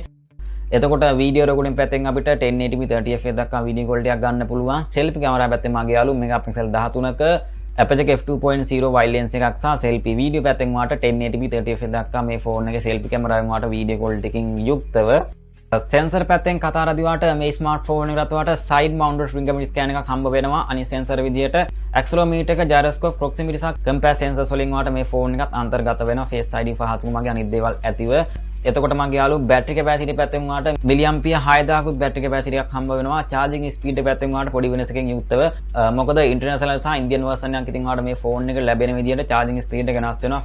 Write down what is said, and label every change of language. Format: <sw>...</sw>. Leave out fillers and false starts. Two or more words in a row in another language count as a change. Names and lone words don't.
<si>එතකොට</si> <en>video recording</en> <si>පැත්තෙන් අපිට 1080p 30fps දක්වා</si> <en>video quality</en> <si>එකක් ගන්න පුළුවන්.</si> <en>selfie camera</en> <si>පැත්තෙන් මගේ යාළුවෝ megapixel 13ක aperture එක</si> <en>f2.0 wide lens</en> <si>එකක් සහ</si> <en>selfie video</en> <si>පැත්තෙන් වාට 1080p 30fps දක්වා මේ phone එකේ</si> <en>selfie camera</en> <si>එකෙන් වාට වීඩියෝ quality එකකින් යුක්තව. sensor පැත්තෙන් කතා කරද්දී වාට මේ smartphone එකට වාට</si> <en>side mounted fingerprint scanner</en> <si>එකක් හම්බ වෙනවා. අනිත් sensor විදියට accelerometer එක</si> <en>gyroscope proximity</en> <si>සහ</si> <en>compass sensors</en> <si>වලින් වාට මේ phone එකත් අන්තර්ගත වෙනවා.</si> <en>face ID</en> <si>පහසුකම් වගේ අනිත් දේවල් ඇතිව. එතකොට මගේ යාළුවෝ</si> <en>battery capacity</en> <si>පැත්තෙන් වාට milliampere 6000කුත්</si> <en>battery capacity</en> <si>එකක් හම්බ වෙනවා.</si> <en>charging speed</en> <si>පැත්තෙන් වාට පොඩි වෙනසකින් යුක්තව. මොකද international සහ</si> <en>Indian version</en> <si>එකක් ඉතින් වාට මේ phone එක ලැබෙන විදියට</si> <en>charging speed</en> <si>එක වෙනස් වෙනවා.</si>